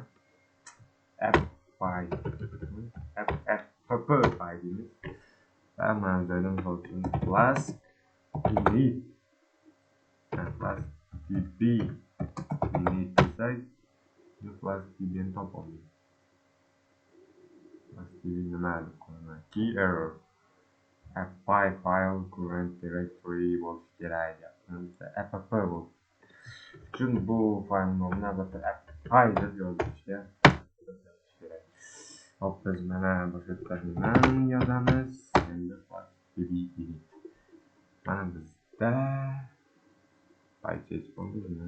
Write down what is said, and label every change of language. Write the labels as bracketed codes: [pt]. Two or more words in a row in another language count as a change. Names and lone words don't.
[uz] app.py deymiz. Va mana joydan Flask init Flask db init desak Flask db'ni topolmaydi. Flask db nima deb qo'yaman? [en] Key error [uz] app.py [en] file current directory [uz] bo'lishi kerak. App bo'lishi uchun bu fayl nomini albatta app.py deb yozishga kerak. Hop, biz mana boshqa terminal yozamiz. Endi Flask db init. Mana bizda paycheck bo'ldimi?